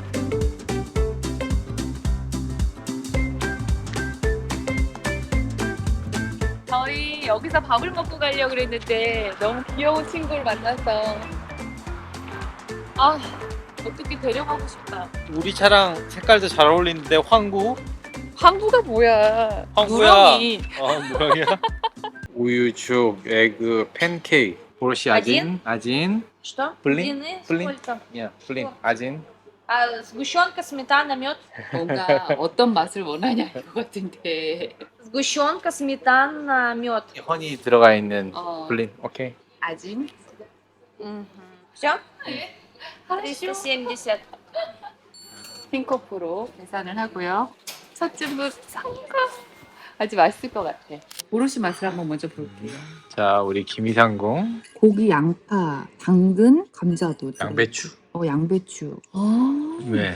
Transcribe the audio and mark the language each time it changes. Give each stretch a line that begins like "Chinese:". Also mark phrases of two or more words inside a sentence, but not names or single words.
Korean: 저희 여기서 밥을 먹고 가려고 그랬는데 너무 귀여운 친구를 만나서 어떻게 데려가고 싶다. 우리 차랑 색깔도 잘 어울리는데 황구? 황구가 뭐야? 황구야. 누렁이. 누렁이야? 우유죽, 에그, 팬케이크.
Russian: борщ один. один. Что? Блин? Блины? Блин. Сколько? блин. один. Сгущенка, сметана, мед.
Korean: 뭔가 어떤 맛을 원하냐 이거 같은데.
Russian: Сгущенка, сметана, мед.
Korean: 허니 들어가 있는 어.
Russian: 플린. 오케이. 아짐. Все? хорошо. 370.
Korean: 핑커프로 계산을 하고요. 첫 주문 성공. 아주 맛있을 것 같아. 오롯이 맛을 한번 먼저 볼게요. 자, 우리 김이상궁. 고기, 양파, 당근, 감자도. 양배추. 양배추. 왜?